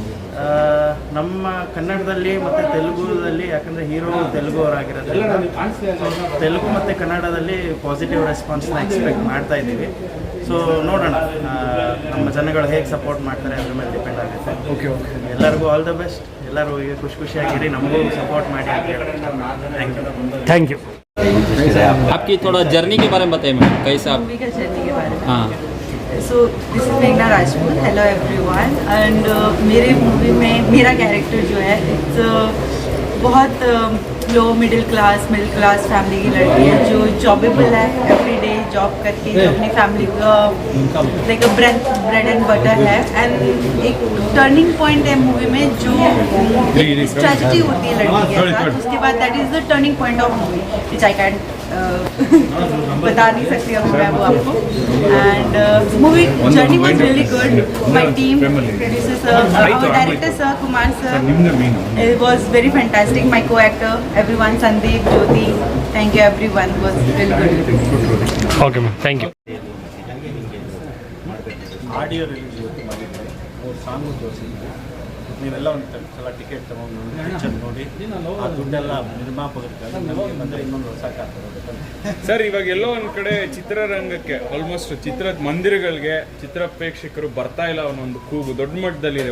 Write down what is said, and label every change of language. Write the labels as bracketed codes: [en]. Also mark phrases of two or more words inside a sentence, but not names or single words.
[kn] ನಮ್ಮ ಕನ್ನಡದಲ್ಲಿ ಮತ್ತು ತೆಲುಗುದಲ್ಲಿ, ಯಾಕಂದರೆ ಹೀರೋ ತೆಲುಗು ಅವರಾಗಿರೋದ್ರಿಂದ ತೆಲುಗು ಮತ್ತು ಕನ್ನಡದಲ್ಲಿ [en] positive response expect [kn] ಮಾಡ್ತಾ ಇದ್ದೀವಿ. ಸೊ ನೋಡೋಣ, ನಮ್ಮ ಜನಗಳು ಹೇಗೆ ಸಪೋರ್ಟ್ ಮಾಡ್ತಾರೆ ಅದ್ರ ಮೇಲೆ ಡಿಪೆಂಡ್ ಆಗುತ್ತೆ. ಓಕೆ. ಎಲ್ಲರಿಗೂ [en] all the best. [kn] ಎಲ್ಲರೂ ಈಗ ಖುಷಿಯಾಗಿರಿ, ನಮಗೂ ಸಪೋರ್ಟ್ ಮಾಡಿ ಅಂತ ಹೇಳಿ. [en] thank you. [hi] आपकी थोड़ा जर्नी के बारे में बताइए मैम, कैसा मूवी का जर्नी के बारे में? हाँ. [en] so this is मेघना राजपूत. hello everyone. [hi] एंड मेरे मूवी में मेरा कैरेक्टर जो है, इट्स बहुत [en] low middle class family [hi] की लड़की है जो जॉबेबल है, [en] everyday job [hi] करके जो अपनी फैमिली का [en] like bread and butter [hi] है. एंड एक [en] turning point [hi] है मूवी में जो स्ट्रेटजी होती है लड़की के साथ. उसके बाद [en] that is the turning point of movie which I can [hi] बता नहीं सकती अभी मैं वो आपको. [en] and movie journey was really good. my team producer sir, our director sir, Kumar sir, it was very fantastic. My co-actor everyone, Sandeep, Jyoti, thank you everyone, was really good. okay ma'am, thank you. [kn] ಆಡಿಯೋ ರಿಲೀಸ್ ಇವತ್ತು ಮಾಡಿದ್ದಾರೆ. ಅವ್ರ ಸಾಂಗು ತೋರಿಸಿದ್ರು. ನೀವೆಲ್ಲ ಒಂದು ಸಲ ಟಿಕೆಟ್ ತೊಗೊಂಡು ಪಿಕ್ಚರ್ ನೋಡಿ, ಆ ದುಡ್ಡೆಲ್ಲ ನಿರ್ಮಾಪಕರಿಗೆ ನಮಗೆ ಬಂದರೆ ಇನ್ನೊಂದು ಹೊಸ ಕಾರ್ತದೆ. ಸರ್, ಇವಾಗ ಎಲ್ಲೋ ಒಂದು ಕಡೆ ಚಿತ್ರರಂಗಕ್ಕೆ ಆಲ್ಮೋಸ್ಟ್ ಚಿತ್ರದ ಮಂದಿರಗಳಿಗೆ ಚಿತ್ರ ಪ್ರೇಕ್ಷಕರು ಬರ್ತಾ ಇಲ್ಲ ಅನ್ನೋ ಒಂದು ಕೂಗು ದೊಡ್ಡ ಮಟ್ಟದಲ್ಲಿದೆ.